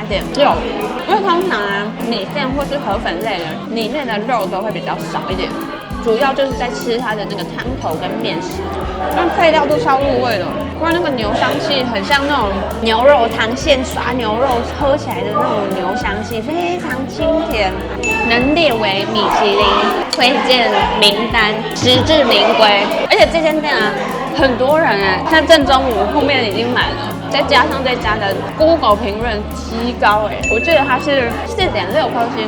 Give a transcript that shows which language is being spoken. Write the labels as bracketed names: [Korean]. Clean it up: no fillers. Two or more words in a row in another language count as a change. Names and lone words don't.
[Chinese] 點肉，因為通常啊米線或是河粉類的裡面的肉都會比較少一點，主要就是在吃它的那個湯頭跟麵食，那配料都超入味了，不然那個牛香氣很像那種牛肉湯现刷牛肉喝起來的那種牛香氣，非常清甜，能列為米其林推薦名單，實至名歸。而且這間店啊，很多人哎，像正中午後面已經滿了。再加上這家的 Google 評論極高我記得它是4.6顆星。